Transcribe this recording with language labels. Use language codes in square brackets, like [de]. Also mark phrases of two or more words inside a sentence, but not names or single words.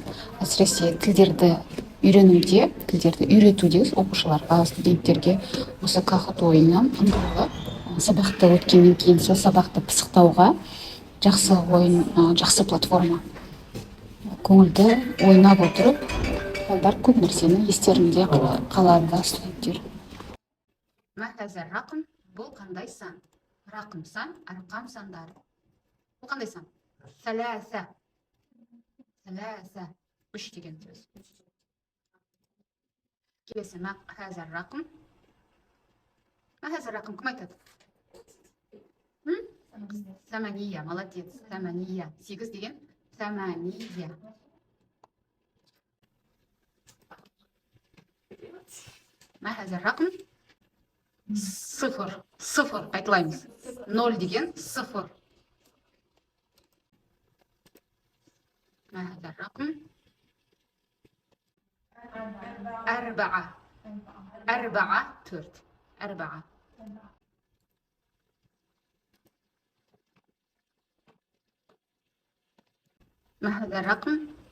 [kk] Әсіресе тілдерді үйренуде, тілдерді үйретуде оқушыларға, студенттерге осы кахот ойыны ыңғайлы. Сабақты өткеннен кейін сол сабақты пысықтауға жақсы ойын, жақсы платформа. Көңілді ойнап отырып, балдар көп нәрсені естерінде қалады студенттер. [ar] ما هذا الرقم؟ [kk] бұл қандай сан? Рақым сан, арқам сандары. Бұл қандай сан? Сәләсә. Сәләсә. Үш деген сөз. Келесі, [ar] ما هذا الرقم? ما هذا الرقم [kk] кім айтады? Сәмәния, молодец. Сәмәния. 8 деген сәмәния. [ar] ما هذا الرقم? [kk] Sıfır. Sıfır. Қайталаймыз. 0 деген sıfır. [ar] ما هذا الرقم؟ [kk] 4. [ar] 4. 4. ما هذا الرقم؟